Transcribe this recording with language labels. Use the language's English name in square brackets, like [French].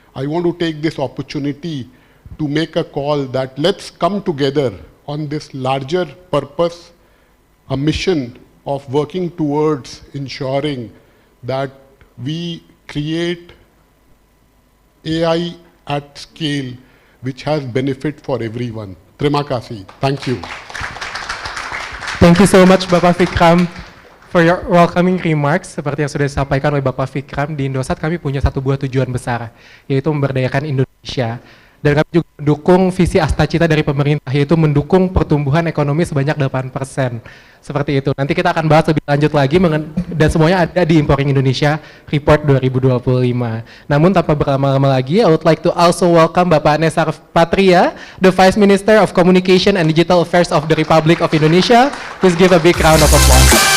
[English] I want to take this opportunity to make a call that let's come together on this larger purpose, a mission of working towards ensuring that we create AI at scale which has benefit for everyone. [Indonesian] Terima kasih. [English] Thank you. Thank you so much Bapak Fikram for your welcoming remarks. [Indonesian] Seperti yang sudah disampaikan oleh Bapak Fikram, di Indosat kami punya satu buah tujuan besar, yaitu memberdayakan Indonesia. Dan kami juga mendukung visi Astacita dari pemerintah, yaitu mendukung pertumbuhan ekonomi sebanyak 8%. Seperti itu. Nanti kita akan bahas lebih lanjut lagi, dan semuanya ada di Empowering Indonesia Report 2025. Namun tanpa berlama-lama lagi, [English] I would like to also welcome Bapak Nesar Patria, the Vice Minister of Communication and Digital Affairs of the Republic of Indonesia. Please give a big round of applause.